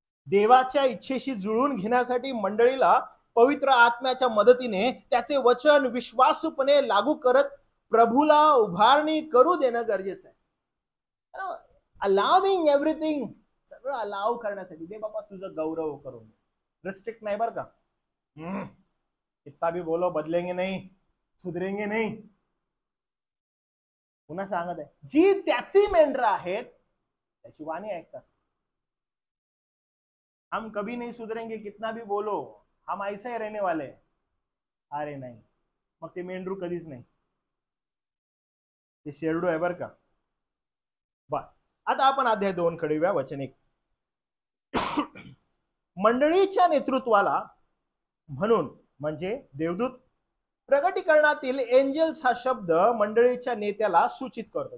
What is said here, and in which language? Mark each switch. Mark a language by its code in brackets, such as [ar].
[mr] देवाच्या इच्छेशी जुळून घेण्यासाठी मंडळीला पवित्र आत्म्याच्या मदतीने त्याचे वचन विश्वासूपणे लागू करत प्रभूला उभारणी करू देणं गरजेचं आहे. [en] allowing everything, [mr] सगळं अलाव करण्यासाठी. दे बाबा तुझं गौरव करून, रिस्ट्रिक्ट नाही बरं का. [hi] कितना भी बोलो बदलेंगे नहीं, सुधरेंगे नहीं. [mr] पुन्हा सांगत आहे, जी त्याची मेंढर आहेत त्याची वाणी ऐकतात. [hi] हम कभी नहीं सुधरेंगे कितना भी बोलो, हम ऐसे ही रहने वाले. [mr] अरे नाही, मग ते मेंढरू कधीच नाही. ते शेरडू आहे बर का. आता आपण अध्याय 2 कडे येऊया. वचन 1. मंडळीच्या नेतृत्वाला म्हणून, म्हणजे देवदूत, प्रगटीकरणातील एंजल्स हा शब्द मंडळीच्या नेत्याला सूचित करतो.